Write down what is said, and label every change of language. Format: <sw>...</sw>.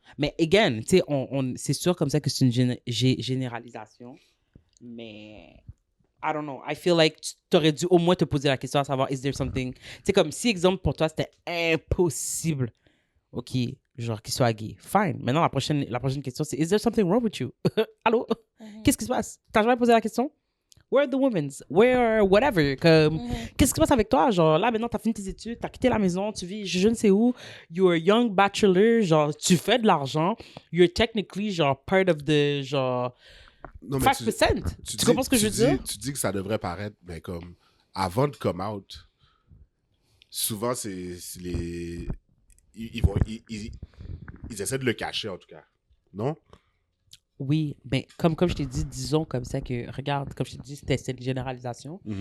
<fr>Mais again, tu sais, c'est sûr comme ça que c'est une généralisation. Mais</fr> <en>I don't know. I feel like</en> <fr>tu aurais dû au moins te poser la question à savoir,</fr> <en>is there something...</en> <fr>Tu sais, comme si, exemple, pour toi, c'était impossible, OK, genre, qu'il soit gay.</fr> <en>Fine.</en> <fr>Maintenant, la prochaine question, c'est,</fr> <en>is there something wrong with you?</en> <fr>Allô? Qu'est-ce qui se passe? T'as jamais posé la question?</fr> <en>Where are the women's? Where, whatever.</en> <fr>Comme, qu'est-ce qui se passe avec toi? Genre, là, maintenant, t'as fini tes études, t'as quitté la maison, tu vis je ne sais où.</fr> <en>You're a young bachelor,</en> <fr>genre, tu fais de l'argent.</fr> <en>You're technically, genre, part of the, genre,</en> <fr>Non, mais 5%. Tu comprends ce que je veux dire? Tu dis que ça devrait paraître, mais comme, avant de</fr> <en>come out,</en> <fr>souvent, c'est les... Ils essaient de le cacher, en tout cas. Non? Oui, mais comme je t'ai dit, disons comme ça que, regarde, comme je t'ai dit, c'était une généralisation.</fr>